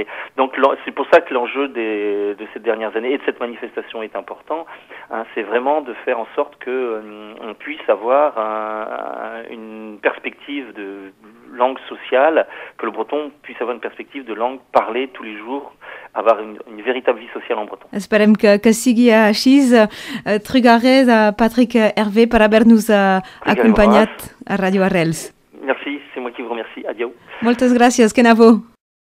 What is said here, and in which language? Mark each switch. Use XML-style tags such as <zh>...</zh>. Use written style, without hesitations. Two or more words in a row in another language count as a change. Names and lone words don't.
<fr>Donc c'est pour ça que l'enjeu de ces dernières années et de cette manifestation est important, hein, c'est vraiment de faire en sorte que on puisse avoir une perspective de langue sociale, que le breton puisse avoir une perspective de langue parlée tous les jours, avoir une véritable vie sociale en breton.</fr> <ca>Esperem que sigui així. Trigarez a Patrick Hervé per haver-nos acompanyat a Radio Arrels.</ca> <fr>Merci, c'est moi qui vous remercie. Adieu.</fr> <ca>Moltes gràcies, que n'avo.</ca>